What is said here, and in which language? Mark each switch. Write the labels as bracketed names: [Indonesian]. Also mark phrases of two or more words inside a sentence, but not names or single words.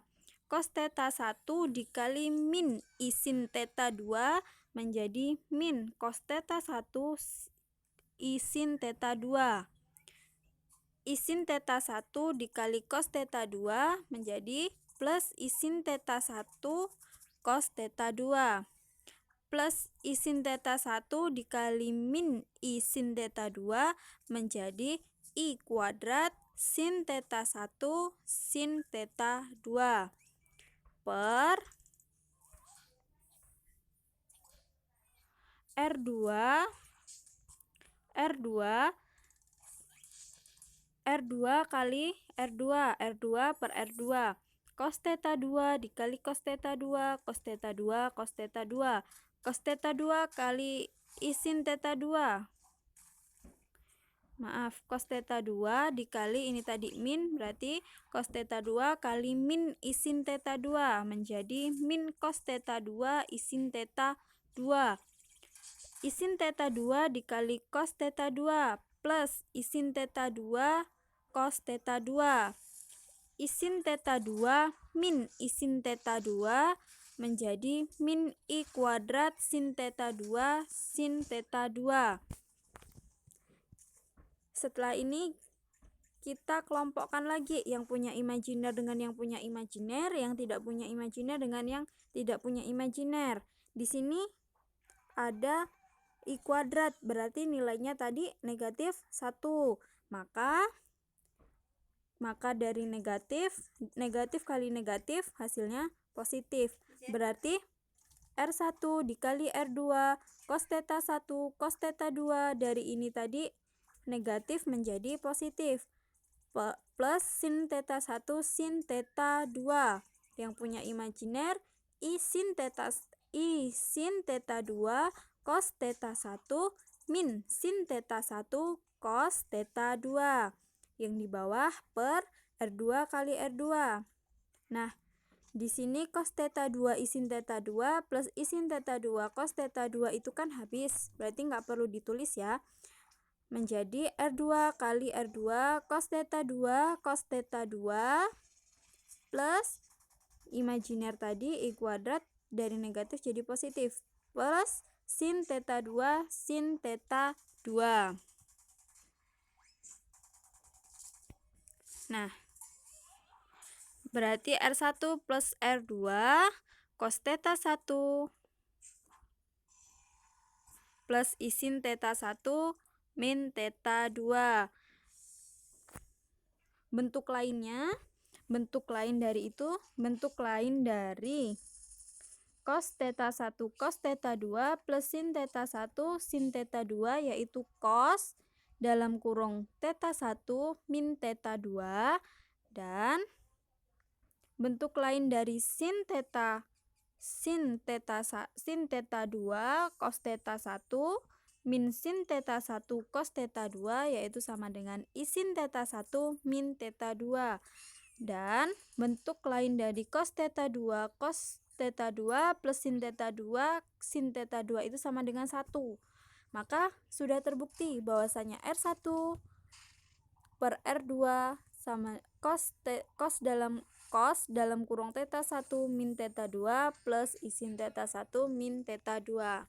[Indonesian] Cos theta 1 dikali min isin theta 2 menjadi min cos theta 1 isin theta 2. Isin theta 1 dikali cos theta 2 menjadi plus isin theta 1 cos theta 2 plus isin theta 1 dikali min isin theta 2 menjadi I kuadrat sin theta 1 sin theta 2 per R2 kali R2 per R2 cos theta 2 dikali cos theta 2 cos theta 2 cos theta 2 cos theta 2 kali isin theta 2, maaf, cos theta 2 dikali ini tadi min, berarti cos theta 2 kali min isin theta 2 menjadi min cos theta 2 isin theta 2. Isin theta 2 dikali cos theta 2 plus isin theta 2 cos theta 2. Isin theta 2 min isin theta 2 menjadi min I kuadrat sin theta 2 sin theta 2. Setelah ini kita kelompokkan lagi yang punya imajiner dengan yang punya imajiner, yang tidak punya imajiner dengan yang tidak punya imajiner. Di sini ada I kuadrat, berarti nilainya tadi negatif 1. Maka dari negatif kali negatif hasilnya positif. Berarti R1 dikali R2 cos theta 1 cos theta 2 dari ini tadi negatif menjadi positif. Plus sin theta 1 sin theta 2. Yang punya imajiner I sin theta 2 cos theta 1 min sin theta 1 cos theta 2 yang di bawah per R2 kali R2. Nah, di sini cos theta 2 isin theta 2 plus isin theta 2 cos theta 2 itu kan habis, berarti nggak perlu ditulis ya. Menjadi R2 kali R2 cos theta 2 cos theta 2 plus imajiner tadi I kuadrat dari negatif jadi positif plus sin theta 2 sin theta 2. Nah, berarti R1 plus R2 cos theta 1 plus isin theta 1 min theta 2. Bentuk lain dari cos theta 1 cos theta 2 plus sin theta 1 sin theta 2 yaitu cos dalam kurung theta 1 min theta 2, dan bentuk lain dari sin theta 2 cos theta 1 min sin theta 1 cos theta 2 yaitu sama dengan isin theta 1 min theta 2. Dan bentuk lain dari cos theta 2 cos theta 2 plus sin theta 2 sin theta 2 itu sama dengan 1. Maka sudah terbukti bahwasanya R1 per R2 sama cos dalam kurung theta 1 min theta 2 plus isin theta 1 min theta 2.